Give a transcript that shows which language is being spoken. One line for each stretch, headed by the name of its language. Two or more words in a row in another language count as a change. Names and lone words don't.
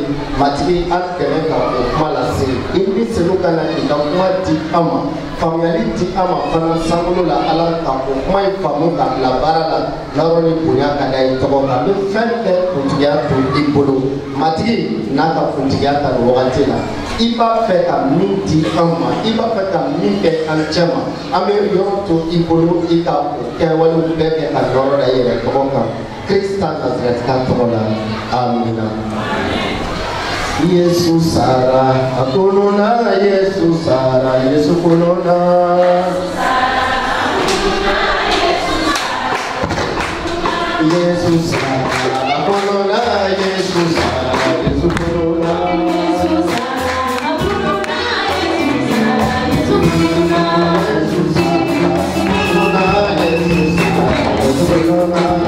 Bambara: matigi an dɛmɛ ka o kuma lase i ni senu kana i ka kuma di an ma faamuyali di an ma fana sankolo la ala ka o kuma in faamu ka bila baara la n'ayɔrɔ ni bonya ka da i tɔgɔ kan ni fɛn bɛɛ kuntigiya to i bolo matigi n'a ka kuntigiya ta ni wagati la i b'a fɛ ka min di an ma i b'a fɛ ka min kɛ an cɛ ma an bɛ yɔrɔ to i bolo i ka o kɛwalew bɛɛ kɛ ka yɔrɔ da yɛrɛ tɔgɔ kan Krista Nazarɛtika tɔgɔ la amina. Yesu sara akununa Yesu sara Yesu kununa Yesu sara akununa Yesu sara Yesu kununa Yesu sara akununa Yesu kununa Yesu sara akununa Yesu sara Yesu kununa